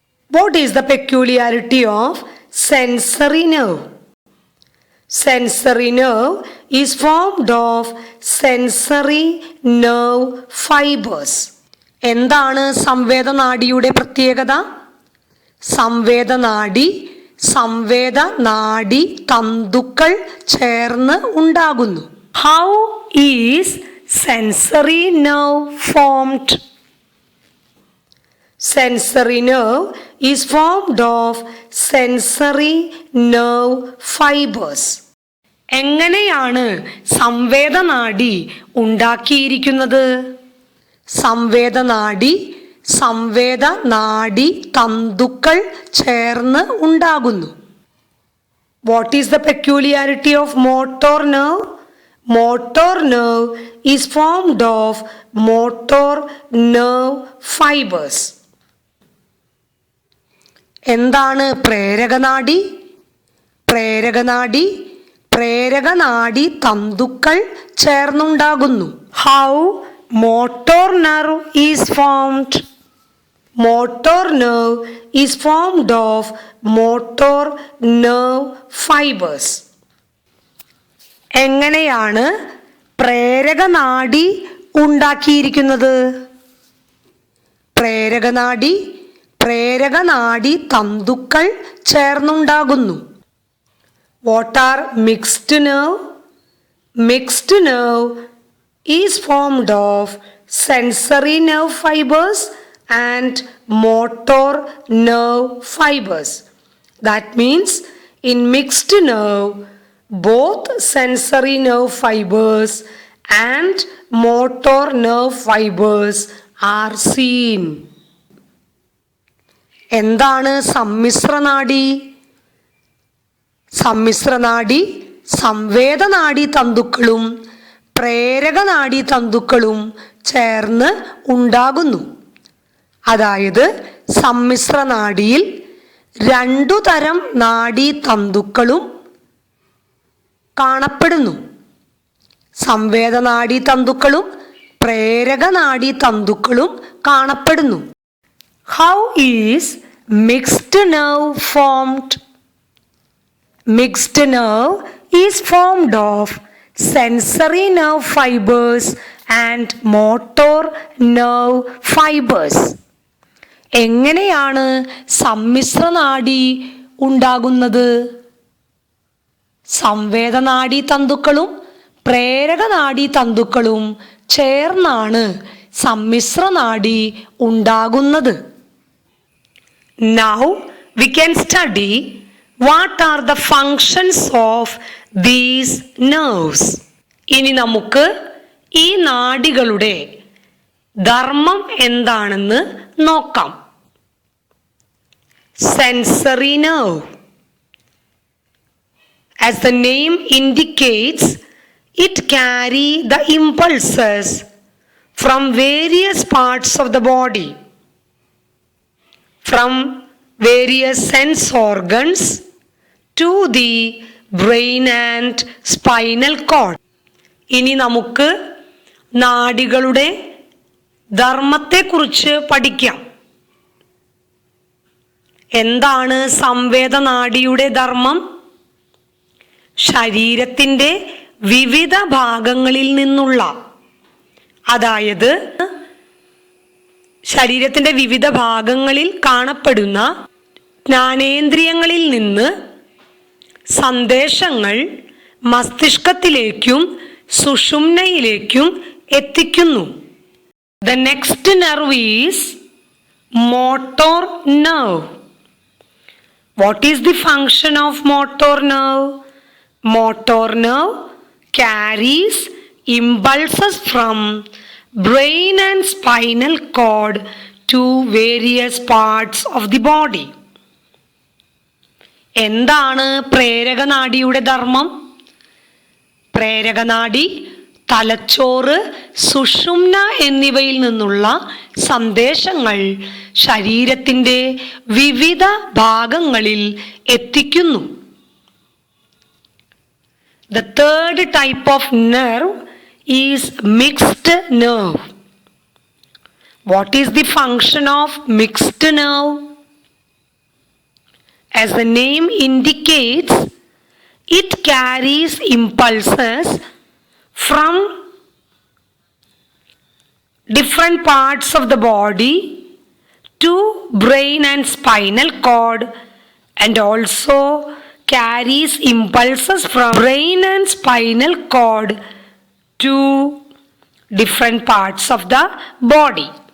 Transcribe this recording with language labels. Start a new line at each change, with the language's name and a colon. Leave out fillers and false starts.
English: What is the peculiarity of sensory nerve? Sensory nerve is formed of sensory nerve fibers.
Malayalam: എന്താണ് സംവേദനാഡിയുടെ പ്രത്യേകത? സംവേദനാഡി സംവേദനാഡി തന്തുക്കൾ ചേർന്ന് ഉണ്ടാകുന്നു.
English: How is sensory nerve formed? Sensory nerve is formed of sensory nerve fibers.
Malayalam: എങ്ങനെയാണ് സംവേദനാഡി ഉണ്ടാക്കിയിരിക്കുന്നത്? സംവേദനാഡി സംവേദനാഡി തന്തുക്കൾ ചേർന്ന് ഉണ്ടാകുന്നു.
English: What is the peculiarity of motor nerve? Motor nerve is formed of motor nerve fibers.
Malayalam: എന്താണ് പ്രേരകനാഡി? പ്രേരകനാഡി പ്രേരകനാഡി തന്തുക്കൾ ചേർന്നുണ്ടാകുന്നു.
English: How motor nerve is formed? Motor nerve is formed of motor nerve fibers.
Malayalam: എങ്ങനെയാണ് പ്രേരകനാഡി ഉണ്ടാക്കിയിരിക്കുന്നത്? പ്രേരകനാഡി പ്രേരകനാഡി തന്തുക്കൾ ചേർന്നുണ്ടാകുന്നു.
English: What are mixed nerve? Mixed nerve is formed of sensory nerve fibers and motor nerve fibers. That means in mixed nerve both sensory nerve fibers and motor nerve fibers are seen.
Malayalam: എന്താണ് സമ്മിശ്രനാഡി? സമ്മിശ്രനാഡി സംവേദനാഡി തന്തുക്കളും പ്രേരകനാഡി തന്തുക്കളും ചേർന്ന് ഉണ്ടാകുന്നു. അതായത് സമ്മിശ്രനാഡിയിൽ രണ്ടു തരം നാഡീതന്തുക്കളും കാണപ്പെടുന്നു. സംവേദനാഡീ തന്തുക്കളും പ്രേരകനാഡീതന്തുക്കളും കാണപ്പെടുന്നു.
English: How is mixed nerve formed? Mixed nerve is formed of sensory nerve fibers and motor nerve fibers.
Malayalam: എങ്ങനെയാണ് സമ്മിശ്രനാഡി ഉണ്ടാകുന്നത്? സംവേദനാഡീ തന്തുക്കളും പ്രേരകനാഡീ തന്തുക്കളും ചേർന്നാണ് സമ്മിശ്രനാഡി ഉണ്ടാകുന്നത്.
English: Now we can study what are the functions of these nerves.
Malayalam: ഇനി നമുക്ക് ഈ നാഡികളുടെ ധർമ്മം എന്താണെന്ന് നോക്കാം.
English: Sensory nerve. As the name indicates, it carries the impulses from various parts of the body, from various sense organs to the brain and spinal cord.
Malayalam: ഇനി നമുക്ക് നാഡികളുടെ ധർമ്മത്തെക്കുറിച്ച് പഠിക്കാം. എന്താണ് സംവേദനാഡിയുടെ ധർമ്മം? ശരീരത്തിൻ്റെ വിവിധ ഭാഗങ്ങളിൽ നിന്നുള്ള, അതായത് ശരീരത്തിൻ്റെ വിവിധ ഭാഗങ്ങളിൽ കാണപ്പെടുന്ന ജ്ഞാനേന്ദ്രിയങ്ങളിൽ നിന്ന് സന്ദേശങ്ങൾ മസ്തിഷ്കത്തിലേക്കും സുഷുമ്നയിലേക്കും എത്തിക്കുന്നു.
English: The next nerve is motor nerve. What is the function of motor nerve? Motor nerve carries impulses from brain and spinal cord to various parts of the body.
Malayalam: എന്താണ് പ്രേരകനാഡിയുടെ ധർമ്മം? പ്രേരകനാഡി തലച്ചോറ്, സുഷുമ്ന എന്നിവയിൽ നിന്നുള്ള സന്ദേശങ്ങൾ ശരീരത്തിൻ്റെ വിവിധ ഭാഗങ്ങളിൽ എത്തിക്കുന്നു.
English: The third type of nerve is mixed nerve. What is the function of mixed nerve? As the name indicates, it carries impulses from different parts of the body to brain and spinal cord, and also carries impulses from brain and spinal cord to different parts of the body.